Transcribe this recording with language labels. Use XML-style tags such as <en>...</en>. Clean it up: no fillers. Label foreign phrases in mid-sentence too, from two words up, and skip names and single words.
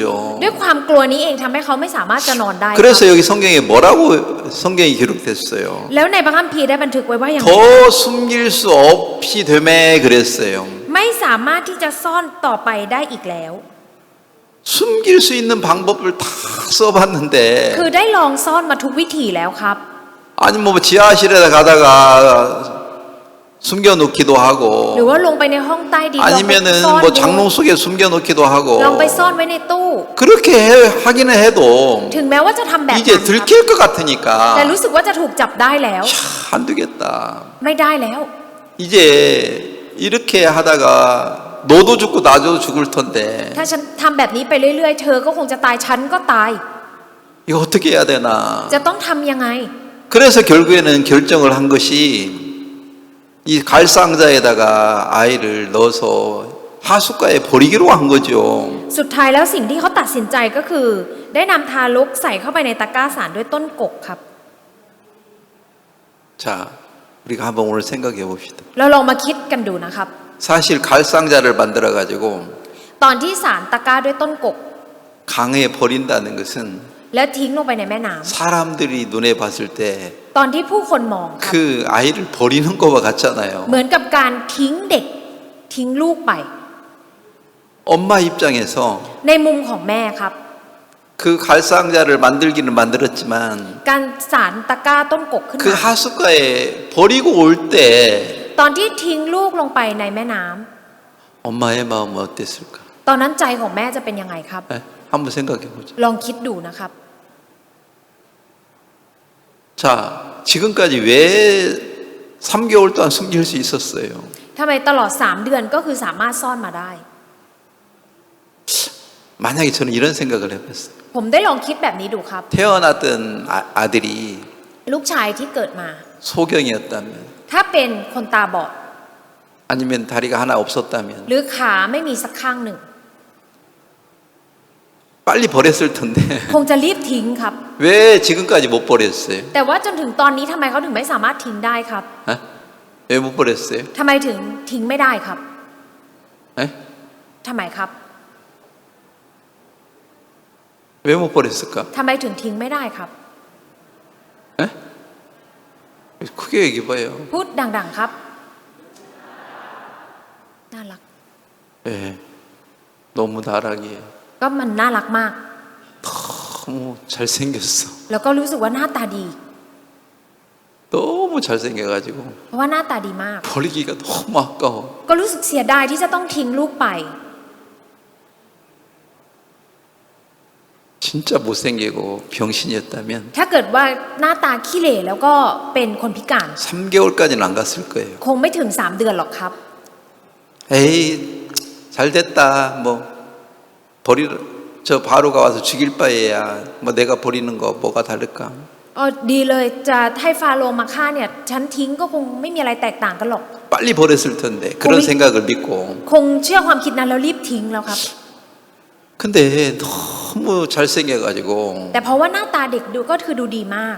<th>ด้วยความกลัวนี้เองทำให้เขาไม่สามารถจะนอนได้</th> <ko>그래서 여기 성경에 뭐라고 성경이 기록됐어요.</ko> <th>แล้วในพระคัมภีร์ได้บันทึกไว้ว่าอย่างไร</th> <ko>더 숨길 수 없이 되매 그랬어요.</ko> <th>ไม่สามารถที่จะซ่อนต่อไปได้อีกแล้ว</th> <ko>숨길 수 있는 방법을 다 써봤는데</ko> <th>คือได้ลองซ่อนมาทุกวิถีแล้วครับ</th> <ko>아니 뭐 지하실에 가다가 숨겨놓기도 하고</ko> <th>หรือว่าลงไปในห้องใต้ดินลองไป</th> <ko>아니면은</ko> <th>ซ่อน</th> <ko>뭐</ko> <th>ดู</th> <ko>장롱 속에 숨겨놓기도 하고</ko> <th>ลองไปซ่อนไว้ในตู้</th> <ko>그렇게 하기는 해도</ko> <th>ถึงแม้ว่าจะทำแบบนั้น</th> <ko>이제</ko> <th>ครับ</th> <ko>들킬 것 같으니까</ko> <th>แต่รู้สึกว่าจะถูกจับได้แล้ว</th> <ko>안 되겠다.</ko> <th>ไม่ได้แล้ว</th> <ko>이제 이렇게 하다가 너도 죽고 나도 죽을 텐데</ko> <th>ถ้าฉันทำแบบนี้ไปเรื่อยๆเธอก็คงจะตายฉันก็ตาย</th> <ko>이거 어떻게 해야 되나?</ko> <th>จะต้องทำยังไง</th> <ko>그래서 결국에는 결정을 한 것이 이 갈상자에다가 아이를 넣어서 하숫가에 버리기로 한 거죠.</ko> <th>สุดท้ายแล้วสิ่งที่เขาตัดสินใจก็คือ ได้นำทารกใส่เข้าไปในตะกร้าสารด้วยต้นกกครับ</th> <ko>자, 우리가 한번 오늘 생각해 봅시다.</ko> <th>เราลองมาคิดกันดูนะครับ</th> <ko>사실 갈상자를 만들어 가지고</ko> <th>ตอนที่สารตะกร้าด้วยต้นกก</th> <ko>강에 버린다는 것은</ko> <th>แล้วทิ้งลงไปในแม่น้ำ</th> <ko>사람들이 눈에 봤을 때</ko> <th>ตอนที่ผู้คนมองครับ</th> <ko>그 아이를 버리는 거와 같잖아요.</ko> <th>เหมือนกับการทิ้งเด็กทิ้งลูกไป</th> <ko>엄마 입장에서</ko> <th>ในมุมของแม่ครับ</th> <ko>그 갈상자를 만들기는 만들었지만</ko> <th>การสารตะกร้าต้นกกขึ้น</th> <ko>그</ko> <th>มา</th> <ko>하숫가에 버리고 올 때</ko> <th>ตอนที่ทิ้งลูกลงไปในแม่น้ำ</th> <ko>엄마의 마음은 어땠을까?</ko> <th>ตอนนั้นใจของแม่จะเป็นยังไงครับ</th> <ko>네? 한번 생각해 보죠.</ko> <th>ลองคิดดูนะครับ</th> <ko>자, 지금까지 왜 3개월 동안 숨길 수 있었어요?</ko> <th>ทำไมตลอด3เดือนก็คือสามารถซ่อนมาได้</th> <ko>만약에 저는 이런 생각을 해봤어요.</ko> <th>ผมได้ลองคิดแบบนี้ดูครับ</th> <ko>태어났던 아들이</ko> <th>ลูกชายที่เกิดมา</th> <ko>소경이었다면</ko> <th>ถ้าเป็นคนตาบอด</th> <ko>아니면 다리가 하나 없었다면</ko> <th>หรือขาไม่มีสักข้างหนึ่ง</th> <ko>빨리 버렸을 텐데</ko> <th>คงจะรีบทิ้งครับ</th> <ko>왜 지금까지 못 버렸어요?</ko> <th>แต่ว่าจนถึงตอนนี้ทำไมเขาถึงไม่สามารถทิ้งได้ครับ</th> <ko>어? 왜 못 버렸어요?</ko> <th>ทำไมถึงทิ้งไม่ได้ครับ</th> <ko>에?</ko> <th>ทำไมครับ</th> <ko>왜 못 버렸을까?</ko> <th>ทำไมถึงทิ้งไม่ได้ครับ</th> <ko>에? 크게 얘기해봐요.</ko> <th>พูดดังๆครับน่ารัก</th> <ko>예, 너무 나락이에요.</ko> <th>ก็มันน่ารักมาก</th> <ko>너무 잘생겼어.</ko> <th>แล้วก็รู้สึกว่าหน้าตาดี</th> <ko>너무 잘생겨가지고</ko> <th>เพราะว่าหน้าตาดีมาก</th> <ko>버리기가 너무 아까워.</ko> <th>ก็รู้สึกเสียดายที่จะต้องทิ้งลูกไป</th> <ko>진짜 못생기고 병신이었다면</ko> <th>ถ้าเกิดว่าหน้าตาขี้เหร่แล้วก็เป็นคนพิการ</th> <ko>3개월까지는 안 갔을 거예요.</ko> <th>คงไม่ถึง3เดือนหรอกครับ</th> <ko>에이, 잘됐다. 뭐 버리 저 바로가 와서 죽일 바에야 뭐 내가 버리는 거 뭐가 다를까?</ko> <th>อ๋อดีเลยจะให้ฟาโรห์มาฆ่าเนี่ยฉันทิ้งก็คงไม่มีอะไรแตกต่างกันหรอก</th> <ko>빨리 버렸을 텐데 그런 생각을 믿고</ko> <th>คงเชื่อความคิดนั้นแล้วรีบทิ้งแล้วครับ</th> <ko>근데 너무 잘생겨가지고</ko> <th>แต่เพราะว่าหน้าตาเด็กดูก็คือดูดีมาก</th>